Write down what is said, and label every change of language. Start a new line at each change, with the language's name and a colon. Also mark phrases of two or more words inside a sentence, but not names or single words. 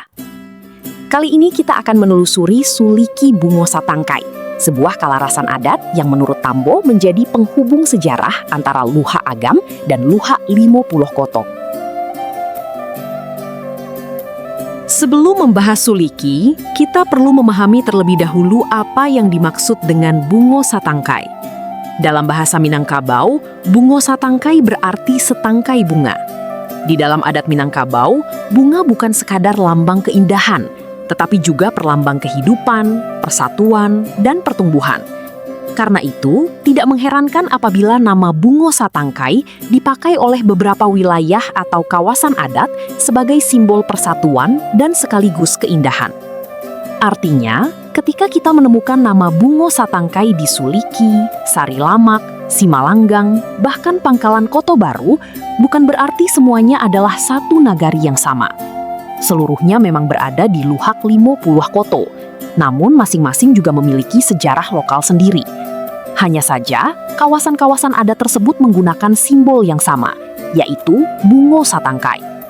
Indonesian: Kali ini kita akan menelusuri Suliki Bungo Satangkai, sebuah kalarasan adat yang menurut Tambo menjadi penghubung sejarah antara Luhak Agam dan Luhak Limo Puluh Koto. Sebelum membahas Suliki, kita perlu memahami terlebih dahulu apa yang dimaksud dengan Bungo Satangkai. Dalam bahasa Minangkabau, Bungo Satangkai berarti setangkai bunga. Di dalam adat Minangkabau, bunga bukan sekadar lambang keindahan, tetapi juga perlambang kehidupan, persatuan, dan pertumbuhan. Karena itu, tidak mengherankan apabila nama Bungo Satangkai dipakai oleh beberapa wilayah atau kawasan adat sebagai simbol persatuan dan sekaligus keindahan. Artinya, ketika kita menemukan nama Bungo Satangkai di Suliki, Sari Lamak, Simalanggang, bahkan Pangkalan Koto Baru, bukan berarti semuanya adalah satu nagari yang sama. Seluruhnya memang berada di Luhak Limo Puluh Koto, namun masing-masing juga memiliki sejarah lokal sendiri. Hanya saja, kawasan-kawasan adat tersebut menggunakan simbol yang sama, yaitu Bungo Satangkai.